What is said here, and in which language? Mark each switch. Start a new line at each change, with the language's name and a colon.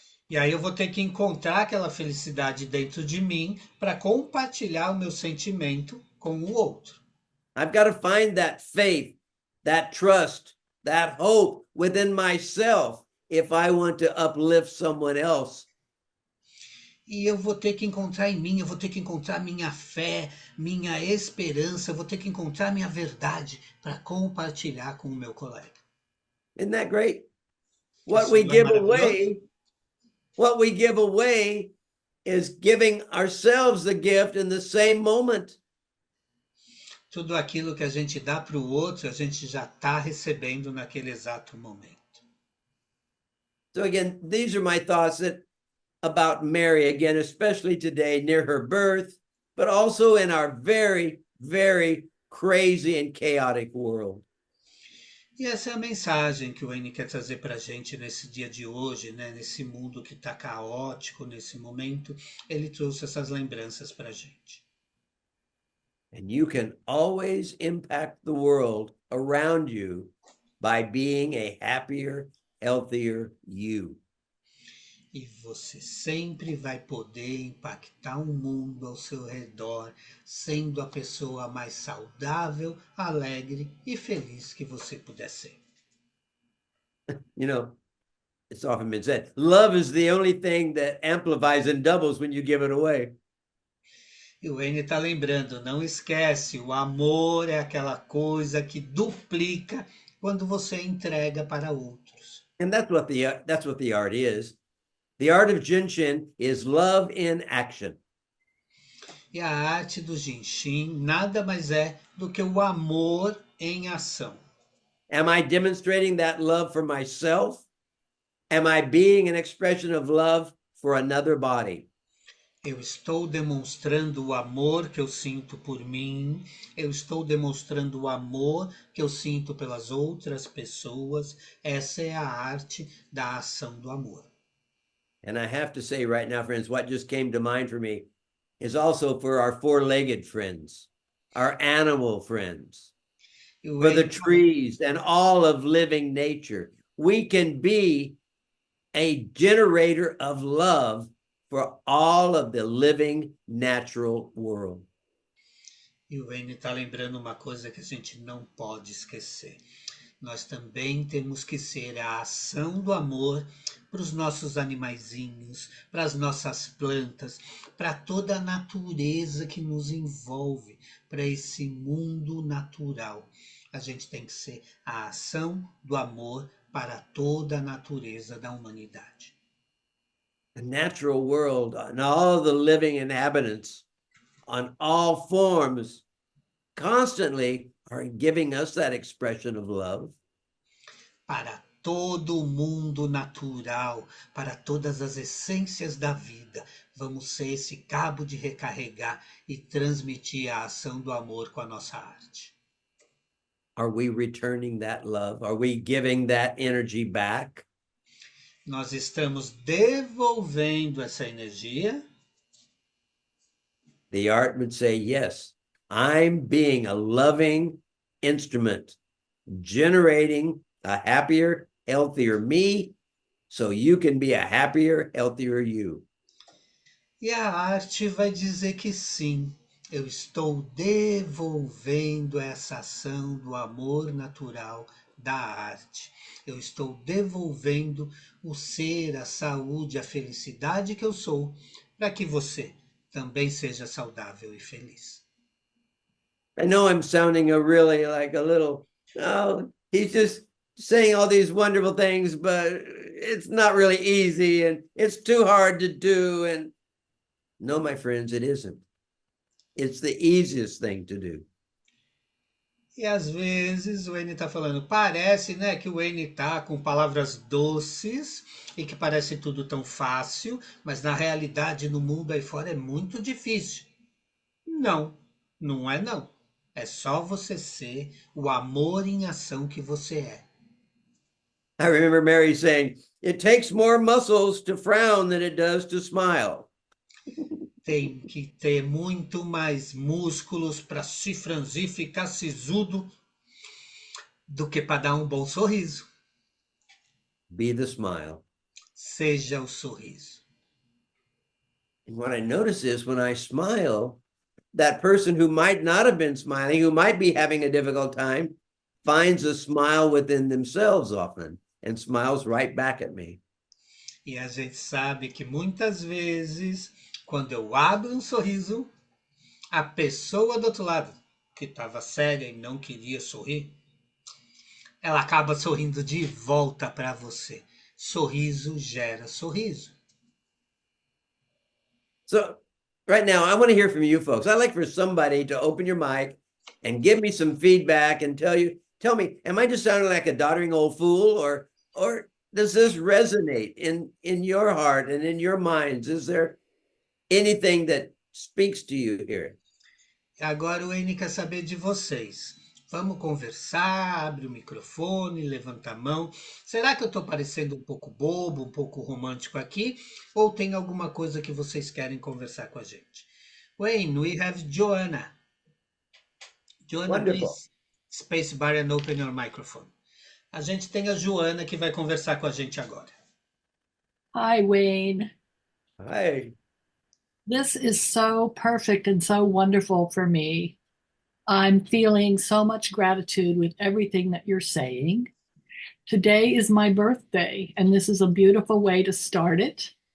Portuguese: E aí eu vou ter que encontrar aquela felicidade dentro de mim para compartilhar o meu sentimento com o outro.
English: I've got to find that faith, that trust, that hope within myself if I want to uplift someone else.
Portuguese: E eu vou ter que encontrar em mim, eu vou ter que encontrar minha fé, minha esperança, eu vou ter que encontrar minha verdade para compartilhar com o meu colega.
English: Isn't that great? What
Portuguese: Isso
English: we
Portuguese: não é
English: give
Portuguese: maravilhoso?
English: away, what we give away is giving ourselves the gift in the same moment.
Portuguese: Tudo aquilo que a gente dá para o outro, a gente já está recebendo naquele exato momento.
English: So again, these are my thoughts about Mary, again, especially today near her birth, but also in our very, very crazy and chaotic world.
Portuguese: E essa é a mensagem que o Wayne quer trazer para a gente nesse dia de hoje, né? Nesse mundo que está caótico nesse momento. Ele trouxe essas lembranças para a gente.
English: And you can always impact the world around you by being a happier, healthier you.
Portuguese: E você sempre vai poder impactar o mundo ao seu redor, sendo a pessoa mais saudável, alegre e feliz que você puder ser.
English: You know, it's often been said, love is the only thing that amplifies and doubles when you give it away.
Portuguese: E o Wayne está lembrando, não esquece, o amor é aquela coisa que duplica quando você entrega para outros.
English: And that's what the art is. The art of Jin Shin is love in action.
Portuguese: E a arte do Jin Shin nada mais é do que o amor em ação.
English: Am I demonstrating that love for myself? Am I being an expression of love for another body?
Portuguese: Eu estou demonstrando o amor que eu sinto por mim, eu estou demonstrando o amor que eu sinto pelas outras pessoas. Essa é a arte da ação do amor.
English: And I have to say right now, friends, what just came to mind for me is also for our four-legged friends, our animal friends,
Portuguese: E o
English: for the
Portuguese: Wayne
English: trees and all of living nature. we can be a generator of love for all of the living natural world.
Portuguese: E o Wayne está lembrando uma coisa que a gente não pode esquecer. Nós também temos que ser a ação do amor para os nossos animaizinhos, para as nossas plantas, para toda a natureza que nos envolve, para esse mundo natural. A gente tem que ser a ação do amor para toda a natureza da humanidade.
English: The natural world and all the living inhabitants on all forms constantly are giving us that expression of love.
Portuguese: Para todo o mundo natural, para todas as essências da vida, vamos ser esse cabo de recarregar e transmitir a ação do amor com a nossa arte.
English: Are we returning that love? Are we giving that energy back?
Portuguese: Nós estamos devolvendo essa energia?
English: The art would say, yes, I'm being a loving instrument, generating a happier, healthier me, so you can be a happier, healthier you.
Portuguese: E a arte vai dizer que sim, eu estou devolvendo essa ação do amor natural da arte. Eu estou devolvendo o ser, a saúde, a felicidade que eu sou, para que você também seja saudável e feliz.
English: I know I'm sounding really like a little, oh, he's just saying all these wonderful things, but it's not really easy and it's too hard to do. And no, my friends, it isn't. It's the easiest thing to do.
Portuguese: E às vezes o Wayne está falando, parece, né, que o Wayne está com palavras doces e que parece tudo tão fácil, mas na realidade no mundo aí fora é muito difícil. Não, não é não. É só você ser o amor em ação que você é.
English: I remember Mary saying, it takes more muscles to frown than it does to smile.
Portuguese: Tem que ter muito mais músculos para se franzir, ficar sisudo, do que para dar um bom sorriso.
English: Be the smile.
Portuguese: Seja o sorriso.
English: And what I notice is when I smile, that person who might not have been smiling, who might be having a difficult time, finds a smile within themselves often and smiles right back at me.
Portuguese: E a gente sabe que muitas vezes, quando eu abro um sorriso, a pessoa do outro lado, que estava séria e não queria sorrir, ela acaba sorrindo de volta para você. Sorriso gera sorriso.
English: So right now, I want to hear from you folks. I'd like for somebody to open your mic and give me some feedback and tell me, am I just sounding like a doddering old fool or does this resonate in your heart and in your minds? Is there anything that speaks to you here?
Portuguese: Agora o Eni quer saber de vocês. Vamos conversar, abre o microfone, levanta a mão. Será que eu estou parecendo um pouco bobo, um pouco romântico aqui? Ou tem alguma coisa que vocês querem conversar com a gente?
English: Wayne, we have Joanna. Joanna, Wonderful. please, space bar and open your microphone.
Portuguese: A gente tem a Joana que vai conversar com a gente agora.
English: Hi, Wayne. Hi. This is so perfect and so wonderful for me. I'm feeling so much gratitude with everything that you're saying. Today is my birthday, and this is a beautiful way to start it.